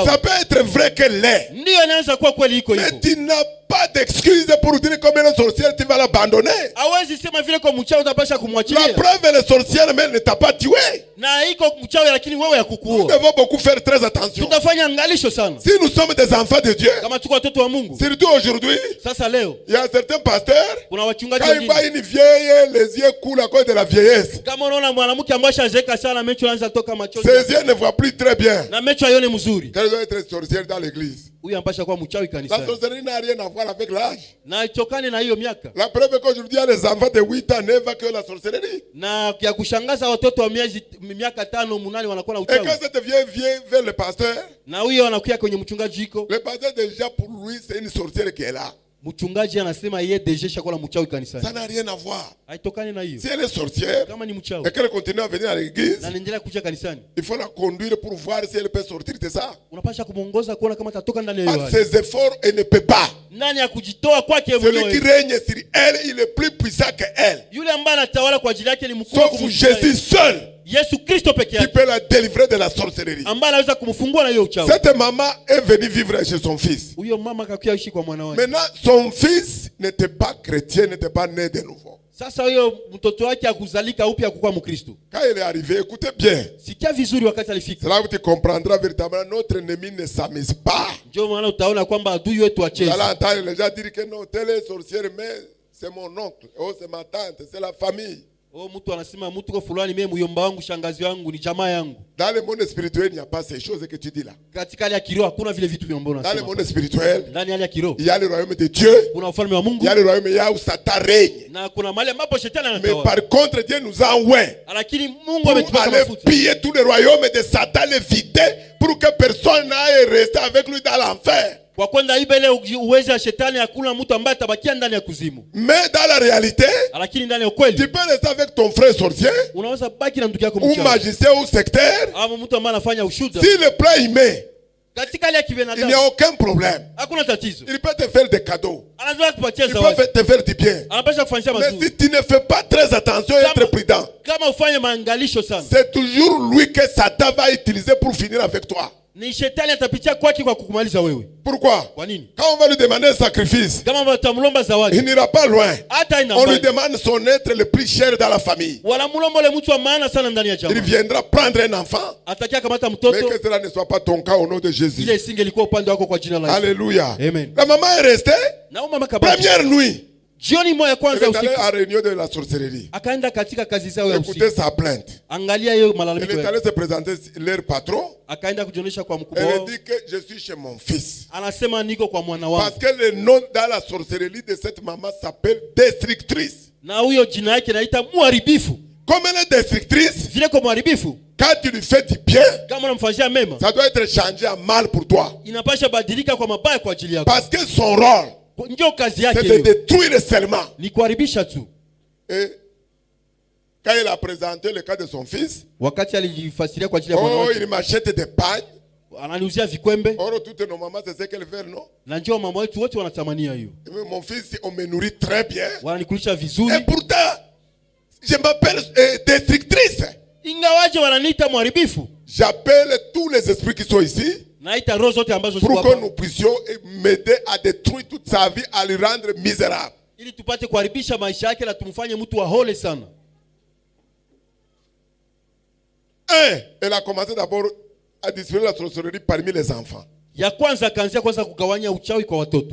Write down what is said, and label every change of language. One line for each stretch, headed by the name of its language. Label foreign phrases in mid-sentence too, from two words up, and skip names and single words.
French: Ça peut être vrai qu'elle l'est.
Swahili: Ndio inaweza kuwa kweli iko
French: Mais
Swahili: hivyo.
French: tu n'as pas d'excuse pour dire comme elle est sorcière, tu vas l'abandonner.
Swahili: Hawezi sema vile kwa mchawi utapasha
French: La
Swahili: kumwachilia.
French: preuve, elle est sorcière, mais elle ne t'a pas tué.
Swahili: Na iko mchawi lakini wewe
French: Nous
Swahili: yakukuua.
French: devons beaucoup faire très attention.
Swahili: Tutafanya angalisho sana.
French: Si nous sommes des enfants de Dieu,
Swahili: Kama tuko watoto wa Mungu.
French: surtout aujourd'hui,
Swahili: Sasa leo
French: il y a certains pasteurs,
Swahili: kuna wachungaji
French: quand ils voient
Swahili: wengine.
French: une vieille, les yeux coulent à cause de la vieillesse.
Swahili: Kama unaona mwanamke ambaye ashazeeka sana macho yanaanza toka machozi.
French: Ses yeux ne voient plus très bien.
Swahili: Na macho yone mzuri.
French: Qu'elle doit être sorcière dans l'église.
Swahili: Huyu ampasha kuwa mchawi
French: La
Swahili: kanisani.
French: sorcellerie n'a rien à voir avec l'âge.
Swahili: Na itokane na hiyo miaka.
French: La preuve qu'aujourd'hui, il y a les enfants de 8 ans, 9 ans qui ont la sorcellerie.
Swahili: Na ya kushangaza watoto wa miaka 5, 8 wanakuwa na
French: Et
Swahili: uchawi.
French: quand cette vieille vient vers le pasteur,
Swahili: Na huyo anakuja kwenye mchungaji iko.
French: le pasteur déjà pour lui, c'est une sorcière qui est là.
Swahili: Mchungaji anasema yeye deje shakola mchawi kanisani.
French: Ça n'a rien à voir.
Swahili: Haitokani na hiyo.
French: Si elle est sorcière
Swahili: Kama ni mchawi
French: et qu'elle continue à venir à l'église,
Swahili: na anaendelea kuja kanisani,
French: il faut la conduire pour voir si elle peut sortir de ça.
Swahili: unapasha kumuongoza kuona kama atatoka ndani ya hiyo
French: Par
Swahili: hali.
French: ses efforts, elle ne peut pas.
Swahili: Nani ya kujitoa kwake
French: Celui qui
Swahili: mwenyewe?
French: règne sur elle, il est plus puissant qu'elle.
Swahili: Yule ambaye anatawala kwa ajili yake ni mkuu
French: Sauf Jésus seul
Swahili: Yesu Kristo peke
French: qui
Swahili: yake
French: peut la délivrer de la sorcellerie.
Swahili: ambaye anaweza kumfungua na hiyo uchawi.
French: Cette maman est venue vivre chez son fils.
Swahili: Huyo mama akakuja ishi kwa mwana wake.
French: Maintenant, son fils n'était pas chrétien, n'était pas né de nouveau.
Swahili: Sasa huyo mtoto wake akuzalika upya kuwa Mkristo.
French: Quand il est arrivé, écoutez bien.
Swahili: Sikia vizuri wakati alifika.
French: C'est là où tu comprendras véritablement notre ennemi ne s'amuse pas.
Swahili: Ndio maana utaona kwamba adui wetu
French: Vous
Swahili: acheze.
French: allez entendre les gens dire que non, telle est sorcière, mais c'est mon oncle, oh c'est ma tante, c'est la famille.
Swahili: Oh, mtu anasema mtu kwa fulani mimi mjomba wangu, shangazi wangu, ni jamaa yangu.
French: Dans le monde spirituel, il n'y a pas ces choses que tu dis là.
Swahili: Katika hali ya kiroho hakuna vile vitu vyombo
French: Dans le
Swahili: unasema.
French: monde spirituel,
Swahili: Ndani ya hali ya kiroho
French: il y a le royaume de Dieu,
Swahili: kuna ufalme wa
French: il
Swahili: Mungu
French: y a le royaume là où Satan règne.
Swahili: na kuna mahali ambapo shetani
French: Mais
Swahili: anatawala.
French: par contre, Dieu nous a envoyés
Swahili: Lakini Mungu
French: pour
Swahili: ametupaka
French: aller
Swahili: mafuta
French: piller tout le royaume de Satan, le vider, pour que personne n'aille rester avec lui dans l'enfer.
Swahili: kwa kwenda iba ile uwezo wa shetani, hakuna mtu ambaye atabakia ndani ya kuzimu.
French: Mais dans la réalité,
Swahili: Lakini ndani ya ukweli
French: tu peux rester avec ton frère sorcier,
Swahili: unaweza baki na ndugu yako
French: ou
Swahili: mchawi
French: magicien, ou sectaire.
Swahili: ama mtu ambaye anafanya ushuda.
French: Si le plan y met,
Swahili: Katika hali ya
French: il n'y
Swahili: kibinadamu
French: a aucun problème.
Swahili: hakuna tatizo.
French: Il peut te faire des cadeaux.
Swahili: Anaweza kupatia
French: Il peut
Swahili: zawadi,
French: te faire du bien.
Swahili: anapaswa kufanyia
French: Mais
Swahili: mazuri.
French: si tu ne fais pas très attention et être prudent,
Swahili: Kama ufanye maangalisho sana,
French: c'est toujours lui que Satan va utiliser pour finir avec toi.
Swahili: ni shetani atapitia kwake kwa kukumaliza wewe.
French: Pourquoi?
Swahili: Kwa nini?
French: Quand on va lui demander un sacrifice,
Swahili: Kama watamlomba
French: il
Swahili: zawadi
French: n'ira pas loin.
Swahili: hata ina
French: On lui
Swahili: mbali,
French: demande son être le plus cher dans la famille.
Swahili: wanamlomba ule mtu wa maana sana ndani ya
French: Il
Swahili: jamaa,
French: viendra prendre un enfant,
Swahili: atakia kamata
French: mais
Swahili: mtoto.
French: que cela ne soit pas ton cas au nom de Jésus.
Swahili: Ile isingelikuwa upande wako kwa jina la Yesu.
French: Alléluia.
Swahili: Amen.
French: La maman est restée,
Swahili: Na mama kabaki
French: première nuit,
Swahili: jioni moja
French: elle
Swahili: kwanza
French: est allée
Swahili: usiku
French: à la réunion de la sorcellerie.
Swahili: akaenda katika kazi zao ya
French: Écoutez
Swahili: usiku.
French: sa plainte.
Swahili: Angalia hiyo
French: Elle
Swahili: malalamiko
French: est
Swahili: yake.
French: allée se présenter leur patron.
Swahili: Akaenda kujionyesha kwa mkubwa
French: Elle
Swahili: wao,
French: dit que je suis chez mon fils.
Swahili: anasema niko kwa mwana
French: Parce
Swahili: wangu,
French: que le nom dans la sorcellerie de cette maman s'appelle destructrice.
Swahili: na huyo jina yake naita muharibifu.
French: Comme elle est destructrice,
Swahili: Vile kwa muharibifu,
French: quand tu lui fais du bien,
Swahili: kama unamfanyia mema,
French: ça doit être changé en mal pour toi.
Swahili: inapasha badilika kwa mabaya kwa ajili yako.
French: Parce que son rôle,
Swahili: Ndio kazi
French: c'est
Swahili: yake
French: de
Swahili: hiyo,
French: détruire seulement.
Swahili: ni kuharibisha tu.
French: Et quand il a présenté le cas de son fils,
Swahili: Wakati alijifasiria kwa ajili ya mwana
French: oh,
Swahili: wake,
French: il m'achète des pagnes,
Swahili: ananiuzia vikwembe.
French: Or, toutes nos mamans, c'est ce qu'elles veulent, non?
Swahili: Na njoo mama wetu wote wanatamania hiyo.
French: Mon fils, on me nourrit très bien.
Swahili: Wananikulisha vizuri.
French: Et pourtant, je m'appelle destructrice.
Swahili: Ingawaje wananiita mharibifu.
French: J'appelle tous les esprits qui sont ici
Swahili: Naita roho zote ambazo ziko
French: pour que
Swahili: hapa.
French: nous puissions m'aider à détruire toute sa vie, à le rendre misérable.
Swahili: Ili tupate kuharibisha maisha yake na tumfanye mtu wa hole sana.
French: Elle a commencé d'abord à distribuer la sorcellerie parmi les enfants.
Swahili: Ya kwanza kaanzia kwanza kugawanya uchawi kwa watoto.